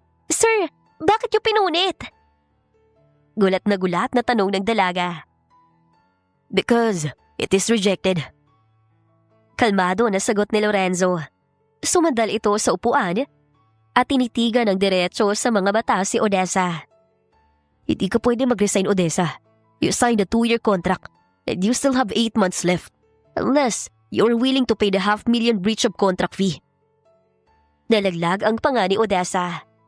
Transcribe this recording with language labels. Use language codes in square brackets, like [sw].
[tl] Sir, bakit yung pinunit? Gulat na tanong ng dalaga. [en] Because it is rejected. [tl] Kalmado na sagot ni Lorenzo. Sumandal ito sa upuan at tinitigan ng diretso sa mga mata si Odessa. Hindi ka pwede mag-resign, Odessa. [en] You signed a 2-year contract and you still have 8 months left. Unless you're willing to pay the $500,000 breach of contract fee. [tl] Nalaglag ang panga ni Odessa.